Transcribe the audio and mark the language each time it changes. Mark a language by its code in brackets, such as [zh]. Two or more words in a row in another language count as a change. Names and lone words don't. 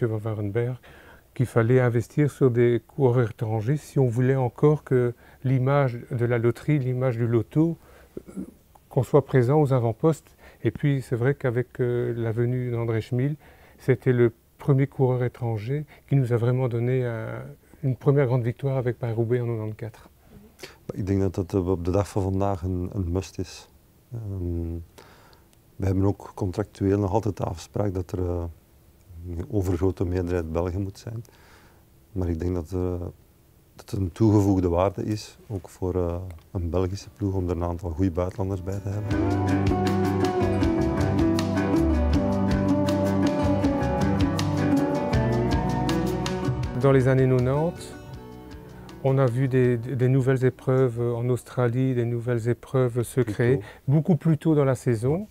[fr] Van Warenberg, qu'il fallait investir sur des coureurs étrangers si on voulait encore que l'image de la loterie, l'image du loto, qu'on soit présent aux avant-postes. Et puis c'est vrai qu'avec la venue d'André Schmil, c'était le premier coureur étranger qui nous a vraiment donné une première grande victoire avec Paris-Roubaix en 1994. [nl] Ik denk dat het op de dag van vandaag een must is. We hebben ook contractueel nog altijd de afspraak dat er een overgrote meerderheid Belgen moet zijn. Maar ik denk dat het een toegevoegde waarde is, ook voor een Belgische ploeg, om er een aantal goede buitenlanders bij te hebben. [fr] Dans les années 90, on a vu des nouvelles épreuves en Australie, des nouvelles épreuves se créer, beaucoup plus tôt dans la saison.